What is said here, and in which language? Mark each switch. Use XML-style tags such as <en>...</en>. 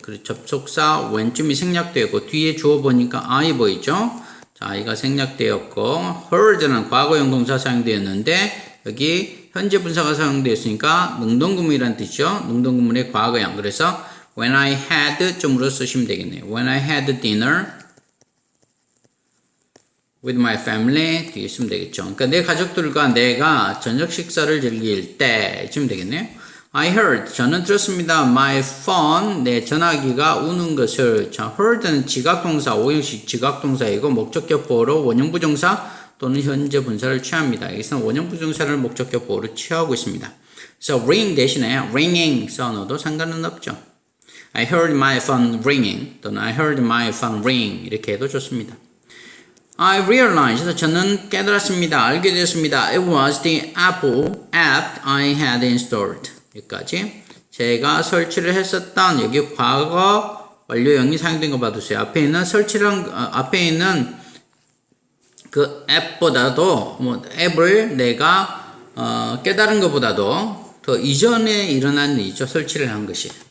<ko>접속사 왼쯤이 생략되었고, 뒤에 주어 보니까 I 보이죠? 자, I가 생략되었고, heard는 과거형 동사 사용되었는데, 여기 현재 분사가 사용되었으니까, 능동구문이라는 뜻이죠? 능동구문의 과거형. 그래서,</ko> <en>when I had</en> <ko>좀으로 쓰시면 되겠네요.</ko> <en>When I had dinner with my family</en> <ko>뒤에 쓰면 되겠죠. 그러니까 내 가족들과 내가 저녁 식사를 즐길 때 쓰면 되겠네요.</ko> <en>I heard</en> <ko>저는 들었습니다.</ko> <en>My phone</en> <ko>내 전화기가 우는 것을 자 heard는 지각동사 오형식 지각동사이고 목적격 보호로 원형부정사 또는 현재 분사를 취합니다. 여기서는 원형부정사를 목적격 보호로 취하고 있습니다. 그래서 ring 대신에 ringing 써넣어도 상관은 없죠.</ko> <en>I heard my phone ringing 또는 I heard my phone ring</en> <ko>이렇게 해도 좋습니다.</ko> <en>I realized</en> <ko>저는 깨달았습니다. 알게 되었습니다.</ko> <en>It was the Apple app I had installed.</en> <ko>여기까지 제가 설치를 했었던 여기 과거 완료형이 사용된 거 봐두세요. 앞에 있는 그 앱보다도 앱을 내가 깨달은 것보다도 더 이전에 일어난 일이죠. 설치를 한 것이.</ko>